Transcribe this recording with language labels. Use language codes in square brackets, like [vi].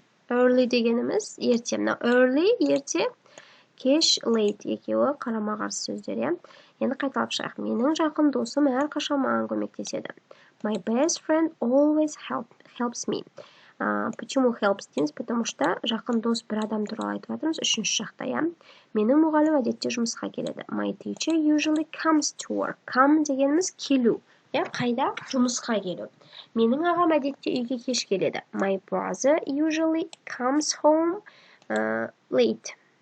[kk] Early дегеніміз ерте. Early ерте, кеш late екеуі қарама-қарсы сөздер. Енді қайталап шығайық. Менің жақын досым әрқашан маған көмектеседі. [en] My best friend always helps me. [ru] Почему [kk] helps дейміз? [ru] Потому что [kk] жақын дос бір адам туралы айтып жатырмыз, үшінші жақта, иә. Менің мұғалім әдетте жұмысқа келеді. [en] My teacher usually comes to work. [kk] Come дегеніміз келу. Қайда? Жұмысқа келу. Менің ағам әдетте үйге кеш келеді. [en] My brother usually comes home late.